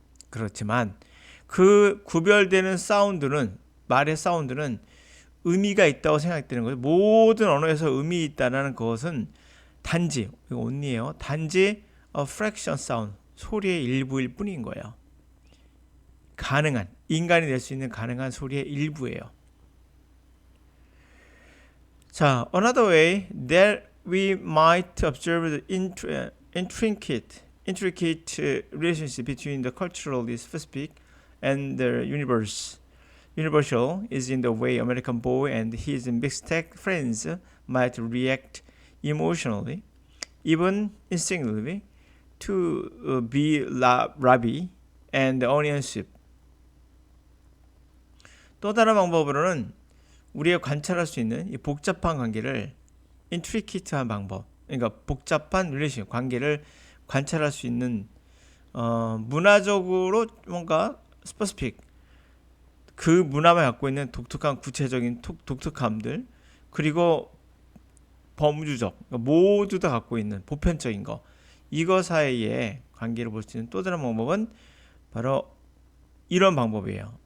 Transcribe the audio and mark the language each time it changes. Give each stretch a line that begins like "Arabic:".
Korean: 그렇지만 그 구별되는 사운드는 말의 사운드는 의미가 있다고 생각되는 거예요. 모든 언어에서 의미 있다는 것은 단지 이거 only예요. 단지
English: a fraction sound
Korean: 소리의 일부일 뿐인 거예요. 가능한 인간이 낼 수 있는 가능한 소리의 일부예요.
English: 자, another way that we might observe the intricate relationship between the culturally specific and the universal is in the way American boy and his mixtec friends might react emotionally, even instinctively, to be rabi and onion soup.
Korean: 또 다른 방법으로는 우리가 관찰할 수 있는 이 복잡한 관계를 intricate한 방법, 그러니까 복잡한 릴레이션 관계를 관찰할 수 있는 문화적으로 뭔가 스페시픽 그 문화만 갖고 있는 독특한 구체적인 독특함들 그리고 범주적 그러니까 모두 다 갖고 있는 보편적인 거 이거 사이에 관계를 볼 수 있는 또 다른 방법은 바로 이런 방법이에요.